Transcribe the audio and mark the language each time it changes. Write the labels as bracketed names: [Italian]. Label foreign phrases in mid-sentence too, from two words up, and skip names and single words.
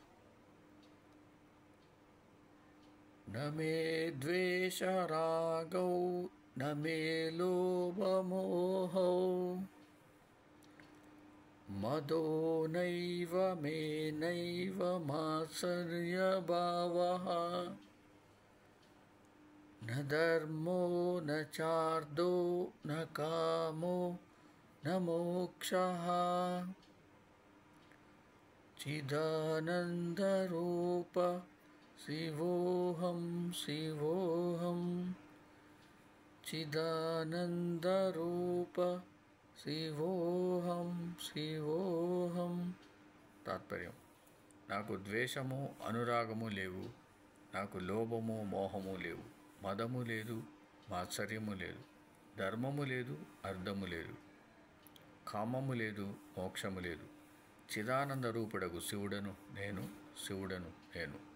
[Sanskrit] న మే ద్వేష రాగౌ న మే లోభమోహౌ మదో నైవ మే నైవ మాత్సర్య భావః न धर्मो न चार्दो न कामो न मोक्षः चिदानन्दरूप शिवोऽहं शिवोऽहं चिदानन्दरूप शिवोऽहं शिवोऽहं. [Telugu] తాత్పర్యం: నాకు ద్వేషము అనురాగము లేవు, నాకు లోభము మోహము లేవు, మదము లేదు, మాత్సర్యము లేదు, ధర్మము లేదు, అర్థము లేదు, కామము లేదు, మోక్షము లేదు. చిదానంద రూపుడగు శివుడను నేను, శివుడను నేను.